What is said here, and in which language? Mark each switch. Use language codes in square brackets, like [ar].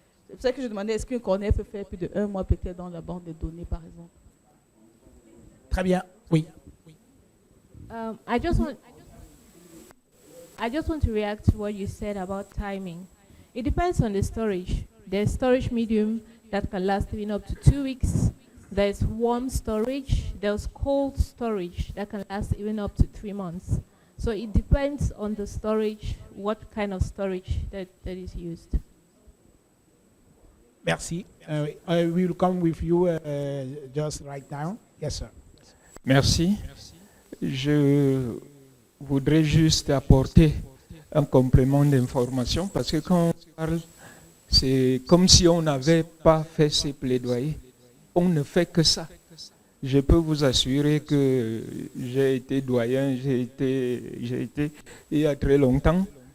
[fr] C'est pour ça que je demandais, est-ce qu'une cornée peut faire plus de 1 mois peut-être dans la banque de données, par exemple? Très bien, oui. [en] I just want to react to what you said about timing. It depends on the storage. There's storage medium that can last even up to 2 weeks. There's warm storage, there's cold storage that can last even up to 3 months. So it depends on the storage, what kind of storage that is used. [fr] Merci. [en] We will come with you just right now. Yes, sir. [fr] Merci. Je voudrais juste apporter un complément d'information parce que quand on parle, c'est comme si on n'avait pas fait ces plaidoyers. On ne fait que ça. Je peux vous assurer que j'ai été doyen, j'ai été il y a très longtemps.